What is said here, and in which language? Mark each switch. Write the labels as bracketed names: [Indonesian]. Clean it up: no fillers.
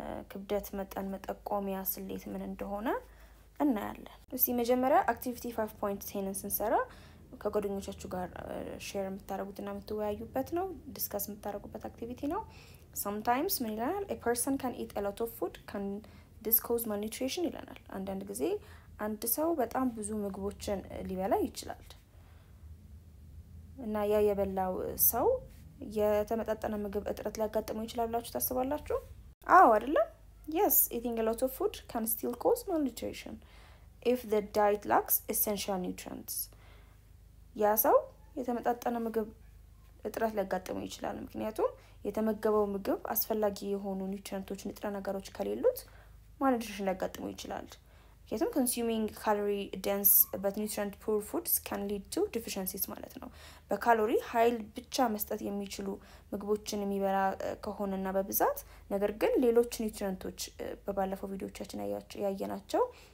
[Amharic] ክብደት መጠን መጠቆሚያ ስሌት ምን እንደሆነ እናያለን። እስቲ መጀመሪያ activity 5.10 ስንሰራ ከጓደኞቻችሁ ጋር ሼር የምታደርጉትና የምትወያዩበት ነው፣ ዲስከስ የምታደርጉበት አክቲቪቲ ነው። sometimes ምን ይላል [English] a person can eat a lot of food can this cause malnutrition [Amharic] ይለናል። አንዳንድ ጊዜ አንድ ሰው በጣም ብዙ ምግቦችን ሊበላ ይችላል እና ያ የበላው ሰው የተመጣጠነ ምግብ እጥረት ሊያጋጥመው ይችላል ብላችሁ ታስባላችሁ? አዎ አይደለም? [English] Yes, eating a lot of food can still cause malnutrition if the diet lacks essential nutrients. [Amharic] ያ ሰው የተመጣጠነ ምግብ እጥረት ሊያጋጥመው ይችላል ምክንያቱም የተመገበው ምግብ አስፈላጊ የሆኑ ኒውትሪየንቶች ንጥረ ነገሮች ከሌሉት malnutrition ሊያጋጥመው ይችላል። ምክንያቱም [English] consuming calorie dense but nutrient poor foods can lead to deficiencies [Amharic] ማለት ነው። በካሎሪ ኃይል ብቻ መስጠት የሚችሉ ምግቦችን የሚበላ ከሆነና በብዛት ነገር ግን ሌሎች ኒውትሪየንቶች በባለፈው ቪዲዮዎቻችን ያየናቸው